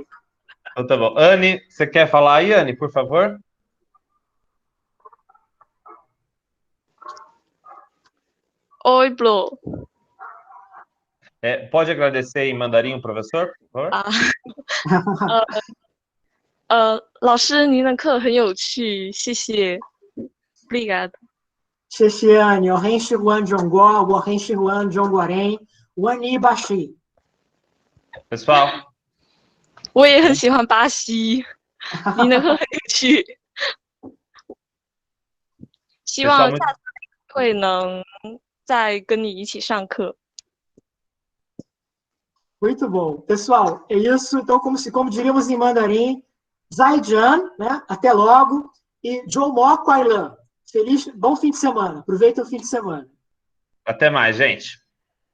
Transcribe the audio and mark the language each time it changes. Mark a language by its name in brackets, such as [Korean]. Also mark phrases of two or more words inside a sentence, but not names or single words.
[Portuguese] Então, tá bom. Anne, você quer falar aí, Anne, por favor? Oi, Blo. Pode agradecer em mandarim o professor, por favor? [Chinese] 老师，您的课很有趣，谢谢。Obrigada. 谢谢你，我很喜欢中国，我很喜欢中国人，我你巴西。 [Portuguese] Pessoal， [Chinese] 我也很喜欢巴西，您的课很有趣。希望下次会能再跟你一起上课。 [Portuguese] Muito bom. Pessoal, é isso. Então, como diríamos em mandarim, Zaijian, né? Até logo. E [Chinese] 周末快乐. [Portuguese] Bom fim de semana. Aproveita o fim de semana. Até mais, gente. Até mais, Tchau,